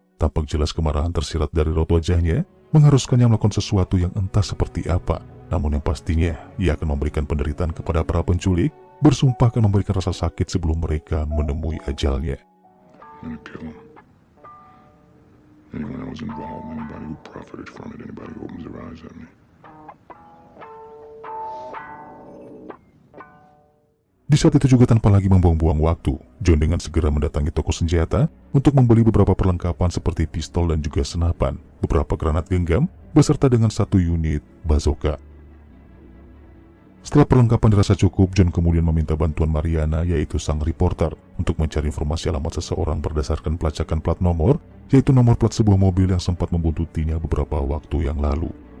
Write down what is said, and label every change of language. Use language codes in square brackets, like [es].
[id] Tampak jelas kemarahan tersirat dari raut wajahnya, mengharuskannya melakukan sesuatu yang entah seperti apa. Namun yang pastinya, ia akan memberikan penderitaan kepada para penculik, bersumpah akan memberikan rasa sakit sebelum mereka menemui ajalnya. [en] Anyone that was involved, anybody who profited from it, anybody who opens their eyes at me. [id] Di saat itu juga tanpa lagi membuang-buang waktu, John dengan segera mendatangi toko senjata untuk membeli beberapa perlengkapan seperti pistol dan juga senapan, beberapa granat genggam, beserta dengan 1 unit bazooka. Setelah perlengkapan dirasa cukup, John kemudian meminta bantuan Mariana, yaitu sang reporter, untuk mencari informasi alamat seseorang berdasarkan pelacakan plat nomor, yaitu nomor plat sebuah mobil yang sempat membuntutinya beberapa waktu yang lalu.